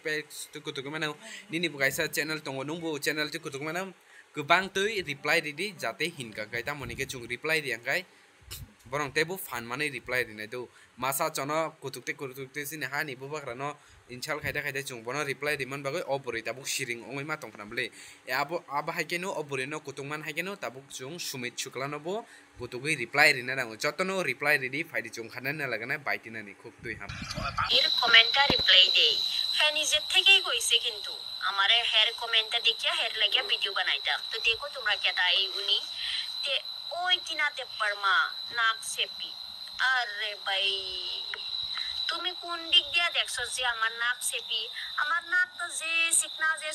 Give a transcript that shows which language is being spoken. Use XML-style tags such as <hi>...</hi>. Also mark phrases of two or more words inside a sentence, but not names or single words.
<trp>page tukutuk mana nini bukaisa channel tongo nungbu channel tukutuk mana kubang tui reply didi jate hinka kai ta monike chung reply diang kai borong tebu fan mane reply dine do masa chono kutukte sine hani bubakrano inchal khaida chung bono reply diman bagoi obori tabuk shiring ongoi ma tongkana bele e abo haikeno obori no kutungman haikeno tabuk chung sumit chuklano bo kutugi reply rina rango jotono reply ridi faidi chung khanana lagana baitina ni khub tui ham</trp> <bn>এর কমেন্টটা রিপ্লাই দেই হ্যাঁ নিজের থেকেই কইছে কিন্তু আমারে হের কমেন্টটা দেখিয়া হের লাগিয়া ভিডিও বানাইতাম তো দেখো তোমরা কেটা এই উনি তে ওই টিনা দেববার মা নাক সেপি আরে ভাই তুমি কোন দিক দিয়া দেখছো যে আমার নাক সেপি আমার নাক তো যে চিকনা যে</bn>